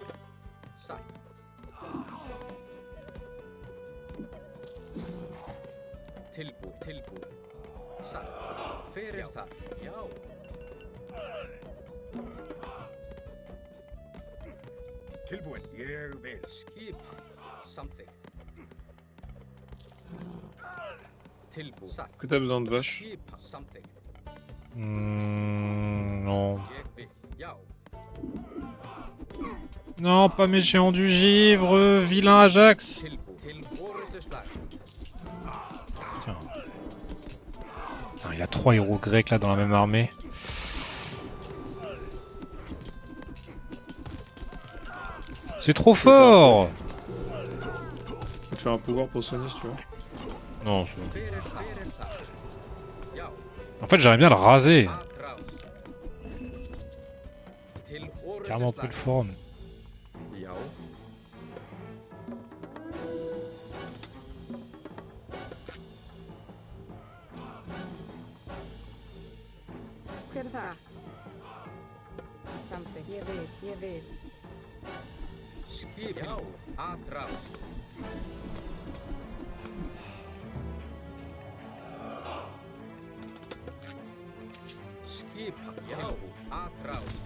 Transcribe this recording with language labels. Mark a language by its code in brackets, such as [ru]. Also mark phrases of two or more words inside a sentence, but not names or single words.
[is] Satt. Tilbúin. Satt. Hver er þar? Já. Tilbúin. Ég vil. Skipan. Samþykkt. Tilbúin. Satt. [fr] Que t'as besoin de vaches? [is] Skipan. Samþykkt. [fr] Non. [is] Ég vil. Já. [fr] Non, pas mes géants du givre, vilain Ajax. [is] Tilbúin. Til orustu slag. [fr] Tiens. Putain, il a 3 héros grecs là dans la même armée. C'est trop fort. Je peux te faire un pouvoir pour Sony si tu veux. Non, [is] Hver er þar? Já. [fr] en fait j'aimerais bien le raser. [is] Atrás. Til orustu [fr] Carrément plus [is] slag. [fr] de forme. [is] Já. Hver er þar? Samþykkt. Ég vil. Skip. Já. Atrás. Skipan. Já. Atrás.